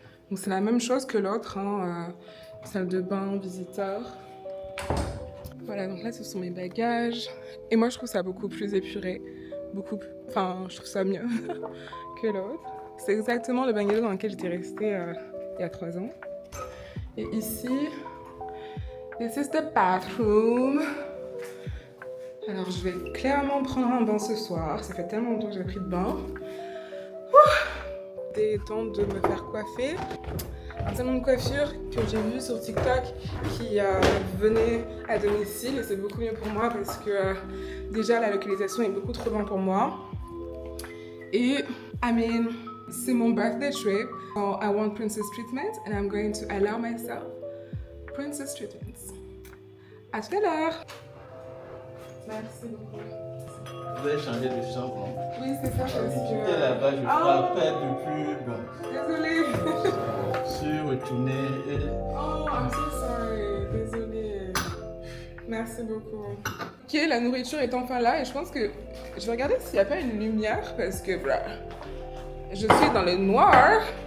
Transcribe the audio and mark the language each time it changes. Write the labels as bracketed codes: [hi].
[fr] Donc c'est la même chose que l'autre, hein, salle de bain, visiteur. Voilà, donc là, ce sont mes bagages. Et moi, je trouve ça beaucoup plus épuré. Enfin, je trouve ça mieux que l'autre. C'est exactement le bungalow dans lequel j'étais restée il y a 3 ans. Et ici, [en] this is the bathroom. [fr] Alors, je vais clairement prendre un bain ce soir. Ça fait tellement longtemps que j'ai pris de bain. Il est temps de me faire coiffer. Un salon de coiffure que j'ai vu sur TikTok qui venait à domicile et c'est beaucoup mieux pour moi parce que déjà la localisation est beaucoup trop loin pour moi. Et c'est mon [en] birthday trip. So I want princess treatment and I'm going to allow myself princess treatments. [fr] À tout à l'heure. Merci beaucoup. Vous avez changé de chambre, non? Oui, c'est ça parce que... J'étais là-bas, je frappais depuis... Bon. Désolée. Je suis retourné et... [en] Oh, I'm so sorry. [fr] Désolée. Merci beaucoup. Ok, la nourriture est enfin là et je pense que je vais regarder s'il n'y a pas une lumière parce que voilà, je suis dans le noir.